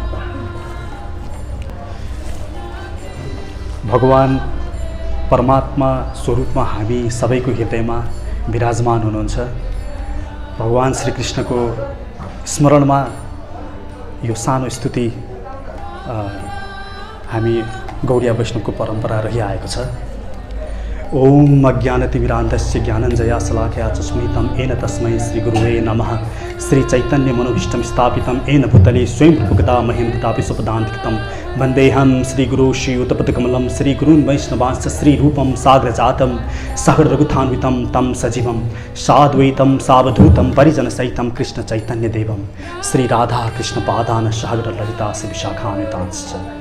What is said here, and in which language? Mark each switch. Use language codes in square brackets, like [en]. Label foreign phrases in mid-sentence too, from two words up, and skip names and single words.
[ne] भगवान परमात्मा स्वरूपमा हामी सबैको हृदयमा विराजमान हुनुहुन्छ। भगवान श्री कृष्णको स्मरणमा यो सानो स्तुति हामी गौडिया वैष्णवको परम्परा रहिआएको छ। [sa] ओम अज्ञानतिमिरान्धस्य ज्ञानञ्जयाशलाकया चक्षुरुन्मिलितं येन तस्मै श्रीगुरुवे नमः। श्री चैतन्य मनोभीष्टं स्थापितं येन भूतले स्वयं रूपकदा मह्यं ददाति स्वपदान्तिकं वन्देऽहं श्रीगुरो श्रीयुतपदकमलं श्रीगुरून् वैष्णवांश्च श्रीरूपं साग्रजातं सहगणरघुनाथान्वितं तं सजीवं साद्वैतं सावधूतं परिजनसहितं कृष्णचैतन्यदेवं श्रीराधाकृष्णपादान् सहगणललिता विशाखान्वितांश्च।